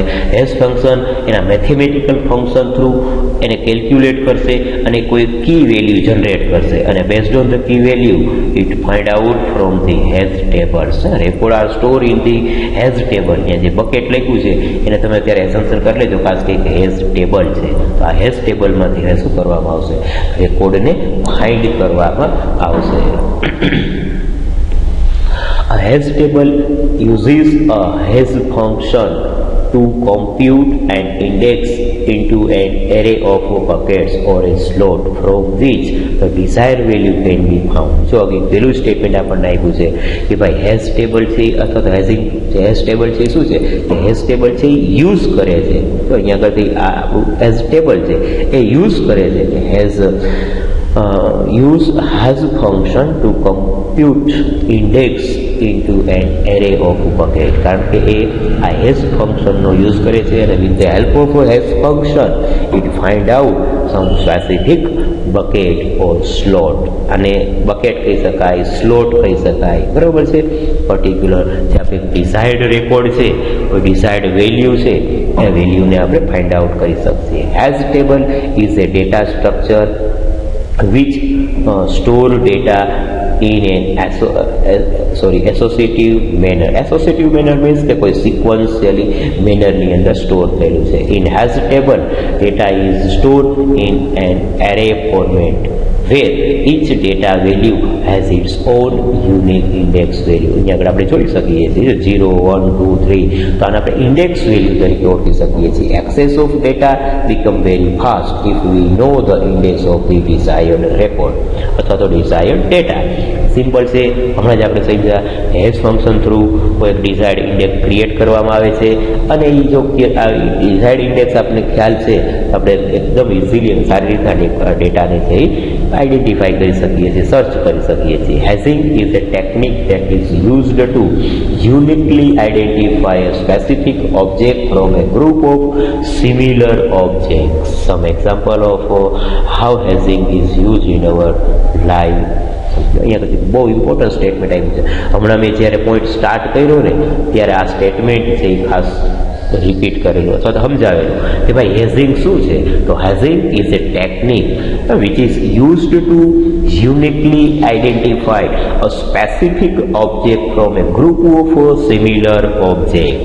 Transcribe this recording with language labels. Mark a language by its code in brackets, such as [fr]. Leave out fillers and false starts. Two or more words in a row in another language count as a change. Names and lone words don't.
[en] hash function [gu] એના [en] mathematical function through [gu] એને કેલ્ક્યુલેટ કરશે અને કોઈ [en] key value generate [gu] કરશે અને [en] based on the key value it find out from the hash tables. Record are store in the hash table. [gu] અહીંયા જે બકેટ લખ્યું છે એને તમે અત્યારે એસેમ્પશન કરી લેજો ખાસ કે [en] hash table [gu] છે. તો આ [en] hash tableમાંથી [gu] એને શું કરવામાં આવશે, રેકોર્ડને ફાઇન્ડ કરવામાં આવશે. [en] A hash table uses a hash function to compute an index into an array of buckets or a slot from which the desired value can be found. [gu] જો અગેન પેલું સ્ટેટમેન્ટ આપણને આપ્યું છે કે ભાઈ [en] hash table [gu] છે અથવા તો [en] hash table [gu] છે શું છે કે [en] hash table [gu] છે યુઝ કરે છે. તો અહીંયા આગળથી આ આપણું [en] hash table [gu] છે એ યુઝ કરે છે કે [en] use hash function to compute index into an array of bucket. [gu] કારણ કે એ આ hash ફંક્શનનો યુઝ કરે છે અને [en] with the help of a hash function it find out some specific bucket or slot. [gu] અને બકેટ કહી શકાય, સ્લોટ કહી શકાય, બરાબર છે. પર્ટિક્યુલર જે આપણે [en] desired record [gu] છે, કોઈ [en] desired value [gu] છે એ વેલ્યુને આપણે [en] find out [gu] કરી શકીએ. [en] hash table is a data structure which store data in an associative manner. Associative manner means [gu] કે કોઈ [en] sequentially manner [gu] ની અંદર સ્ટોર થયેલું છે. [en] In hash table data is stored in an array format where each data value has its own unique index value. [gu] અહીંયા આગળ આપણે જોઈ શકીએ છીએ 0, 1, 2, 3. તો આને આપણે [en] index value [gu] તરીકે ઓળખી શકીએ છીએ. [en] Access of data become very fast if we know the index of the desired record [gu] અથવા તો [en] desired data. [gu] સિમ્પલ છે, હમણાં જ આપણે સમજ્યા [en] hash function through [gu] કોઈ એક [en] desired index create [gu] કરવામાં આવે છે અને એ જો [en] desired index [gu] આપણને ખ્યાલ છે તો આપણે એકદમ ઇઝીલી અને સારી રીતના ડેટાને છે આઈડેન્ટિફાઈ કરી શકીએ છીએ, સર્ચ કરી શકીએ છીએ. [en] hashing is a technique that is used to uniquely identify a specific object from a group of similar objects. Some example of how hashing is used in our life. [gu] અહીંયા પછી બહુ [en] important statement [gu] આવ્યું છે. હમણાં મેં જ્યારે [en] point start [gu] કર્યો ને ત્યારે આ સ્ટેટમેન્ટ છે એ ખાસ રિપીટ કરેલું અથવા તો સમજાવેલું કે ભાઈ હેઝિંગ શું છે. [en] તો hashing is a technique which is used to uniquely identify a specific object from a group of similar object.